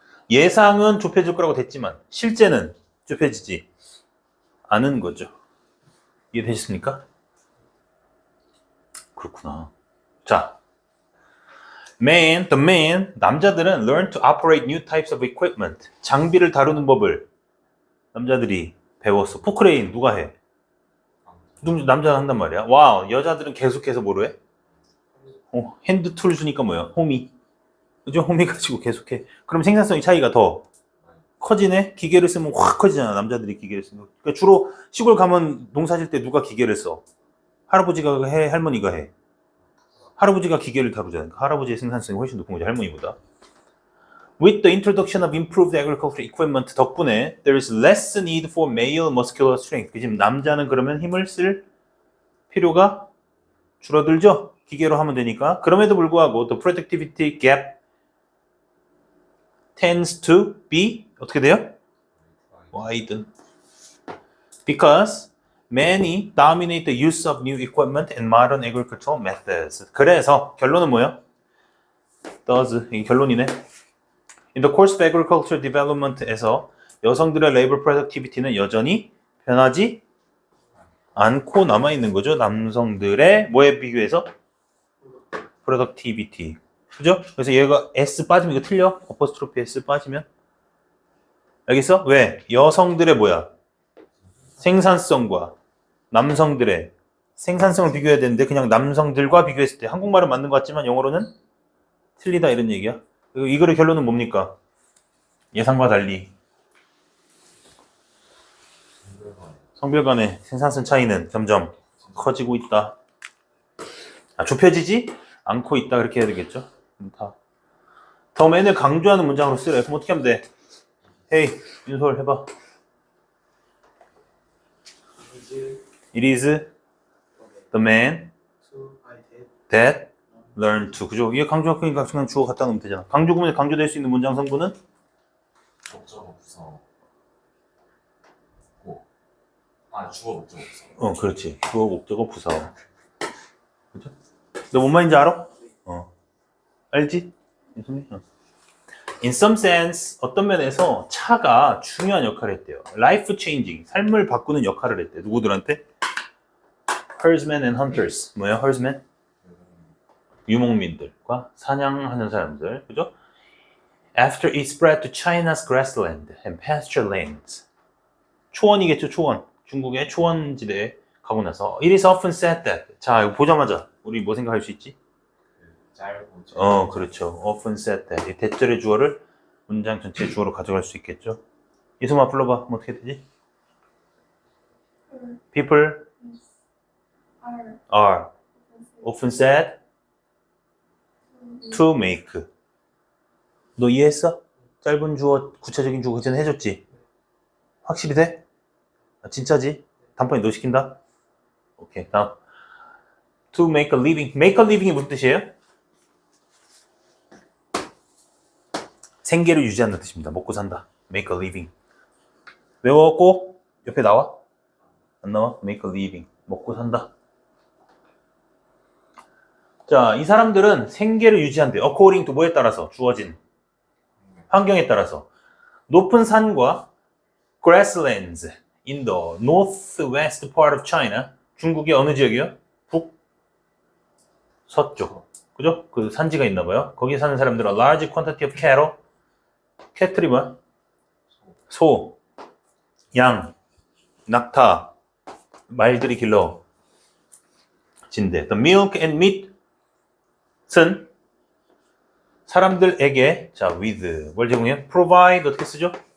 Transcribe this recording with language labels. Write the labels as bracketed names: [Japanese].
[Korean] 예상은 좁혀질 거라고 됐지만 실제는 좁혀지지 않은 거죠. 이해되셨습니까? 그렇구나. [English] 자, the man, [Korean] 남자들은 [English] learn to operate new types of equipment. [Korean] 장비를 다루는 법을 남자들이 배웠어. 포크레인 누가 해? 남자가 한단 말이야. 와, 여자들은 계속해서 뭐로 해? 핸드 툴 주니까 뭐야? 호미. 그죠? 호미 가지고 계속해. 그럼 생산성이 차이가 더 커지네? 기계를 쓰면 확 커지잖아. 남자들이 기계를 쓰면. 그러니까 주로 시골 가면 농사 질 때 누가 기계를 써? 할아버지가 해? 할머니가 해? 할아버지가 기계를 다루잖아요. 할아버지의 생산성이 훨씬 높은 거죠. 할머니보다. [English] With the introduction of improved agricultural equipment [Korean] 덕분에 [English] there is less need for male muscular strength. [Korean] 지금 남자는 그러면 힘을 쓸 필요가 줄어들죠? 기계로 하면 되니까. 그럼에도 불구하고 [English] the productivity gap tends to be [Korean] 어떻게 돼요? [English] widen. Because many dominate the use of new equipment and modern agricultural methods. [Korean] 그래서 결론은 뭐예요? 이게 결론이네. [English] In the course of agricultural development에서 [Korean] 여성들의 [English] labor productivity [Korean] 는 여전히 변하지 않고 남아있는 거죠. 남성들의 뭐에 비교해서? productivity. 그죠? 그래서 얘가 S 빠지면 이거 틀려? 어퍼스트로피 S 빠지면? 알겠어? 왜? 여성들의 뭐야? 생산성과 남성들의 생산성을 비교해야 되는데 그냥 남성들과 비교했을 때 한국말은 맞는 것 같지만 영어로는 틀리다 이런 얘기야. 이 글의 결론은 뭡니까? 예상과 달리 성별 간의 생산성 차이는 점점 커지고 있다. 좁혀지지 않고 있다 그렇게 해야 되겠죠. 더 맨을 강조하는 문장으로 쓰래. 그럼 어떻게 하면 돼? 헤이 윤솔 해봐. [English] It is the man that learned to. [Korean] 그죠? 이게 강조할 거니까 그냥 주어 갖다 놓으면 되잖아. 강조 구문에 강조될 수 있는 문장 성분은? 목적어 부사 아, 주어 목적 없어. 그렇지. 주어, 목적어, 부사. 그죠? 너 뭔 말인지 알아? 알지? [English] In some sense, [Korean] 어떤 면에서 차가 중요한 역할을 했대요. [English] Life changing, [Korean] 삶을 바꾸는 역할을 했대. 누구들한테? [English] Herdsmen and hunters. [Korean] 뭐야, herdsmen? 유목민들과 사냥하는 사람들. 그죠? [English] After it spread to China's grassland and pasture lands. [Korean] 초원이겠죠, 초원. 중국의 초원지대에 가고 나서 [English] It is often said that. [Korean] 자, 이거 보자마자 우리 뭐 생각할 수 있지? 짧고 그렇죠. [English] often said that. [Korean] 이 대절의 주어를 문장 전체의 주어로 가져갈 수 있겠죠. 이소마 불러봐. 그럼 어떻게 되지? [English] People are often said to make. [Korean] 너 이해했어? 짧은 주어, 구체적인 주어 그전에 해줬지? 확실히 돼? 아, 진짜지? 단번에 너 시킨다? 오케이, 다음. [English] To make a living. [Korean] make a living이 무슨 뜻이에요? 생계를 유지하는 뜻입니다. 먹고 산다. make a living. 외웠고 옆에 나와? 안 나와? make a living. 먹고 산다. 자, 이 사람들은 생계를 유지한대. [English] according to [Korean] 뭐에 따라서? 주어진 환경에 따라서. 높은 산과 [English] grasslands in the northwest part of China. [Korean] 중국의 어느 지역이요? 북서쪽. 그죠? 그 산지가 있나 봐요. 거기 사는 사람들은 [English] large quantity of cattle. [Korean] 캐틀이 뭐야? 소, 양, 낙타, 말들이 길러 진대. [English] The milk and meat [Korean] 은 사람들에게 자 with 뭘 제공해요? provide 어떻게 쓰죠?